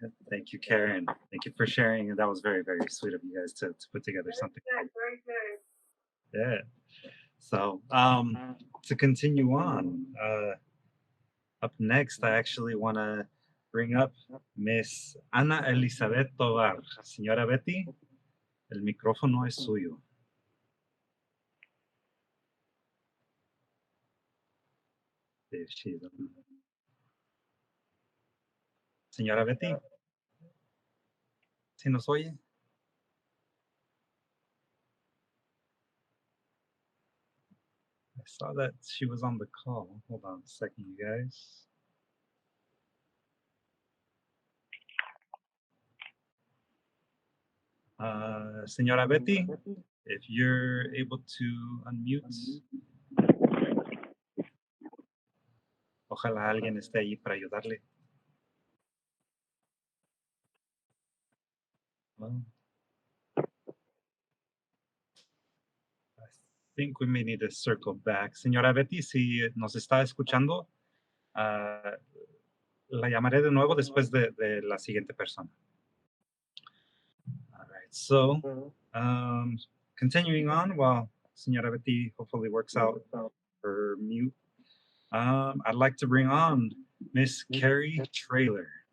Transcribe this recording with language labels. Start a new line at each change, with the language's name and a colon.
English: Thank you, Karen. Thank you for sharing. That was very, very sweet of you guys to put together something. Very good. Yeah. So to continue on, up next, I actually want to bring up Miss Ana Elizabeth Tovar.
Spanish: Señora Betty, el micrófono es suyo.
English: There she is.
Spanish: Señora Betty, ¿sí nos oye?
English: I saw that she was on the call. Hold on a second, you guys.
Spanish: Señora Betty,
English: if you're able to unmute,
Spanish: ojalá alguien esté ahí para ayudarle.
English: Well, I think we may need to circle back.
Spanish: Señora Betty, si nos está escuchando, la llamaré de nuevo después de la siguiente persona.
English: All right, so continuing on while Señora Betty hopefully works out her mute, I'd like to bring on Miss Carrie Traylor.